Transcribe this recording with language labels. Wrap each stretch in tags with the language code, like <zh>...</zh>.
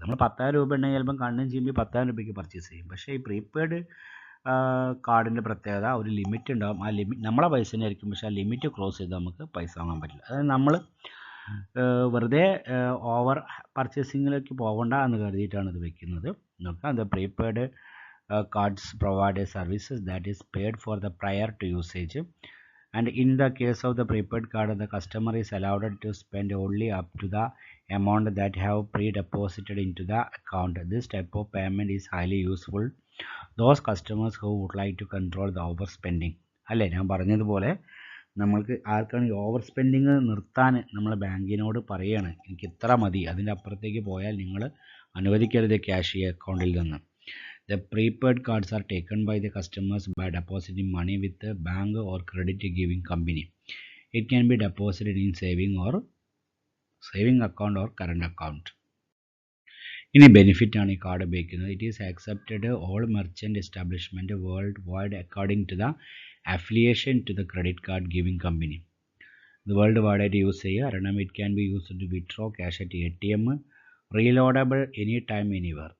<ml>നമ്മൾ 10,000 രൂപ ഉണ്ടെങ്കിൽ ചിലപ്പം കണ്ണും ചീമ്പി 10,000 രൂപയ്ക്ക് പർച്ചേസ് ചെയ്യും. പക്ഷേ ഈ പ്രീപെയ്ഡ് കാർഡിൻ്റെ പ്രത്യേകത ഒരു ലിമിറ്റ് ഉണ്ടാകും. ആ ലിമിറ്റ് നമ്മളെ പൈസ തന്നെ ആയിരിക്കും, പക്ഷേ ആ ലിമിറ്റ് ക്രോസ് ചെയ്ത് നമുക്ക് പൈസ വാങ്ങാൻ പറ്റില്ല. അതായത് നമ്മൾ വെറുതെ ഓവർ പർച്ചേസിങ്ങിലേക്ക് പോകണ്ട എന്ന് കരുതിയിട്ടാണ് ഇത് വെക്കുന്നത്. നോക്കാം,</ml> <en>The prepaid cards provide a services that is paid for the prior to usage, and in the case of the prepaid card the customer is allowed to spend only up to the amount that have pre-deposited into the account. This type of payment is highly useful those customers who would like to control the overspending.</en> <ml>അല്ലേ, ഞാൻ പറഞ്ഞതുപോലെ നമ്മൾക്ക് ആർക്കാണ് ഈ over spending നിർത്താൻ നമ്മൾ ബാങ്കിനോട് പറയുകയാണ്, എനിക്ക് ഇത്ര മതി, അതിൻ്റെ അപ്പുറത്തേക്ക് പോയാൽ നിങ്ങൾ അനുവദിക്കരുത് ക്യാഷ് ഈ അക്കൗണ്ടിൽ നിന്ന്.</ml> <en>The prepaid cards are taken by the customers by depositing money with the bank or credit giving company. It can be deposited in saving account or current account.</en> <ml>ഇനി ബെനിഫിറ്റ് ആണ് ഈ കാർഡ് ഉപയോഗിക്കുന്നത്.</ml> <en>It is accepted all merchant establishment worldwide according to the affiliation to the credit card giving company.</en> <ml>ഇത് world വൈഡായിട്ട് use ചെയ്യുക. കാരണം</ml> <en>It can be used to withdraw cash at ATM, reloadable any time anywhere.</en>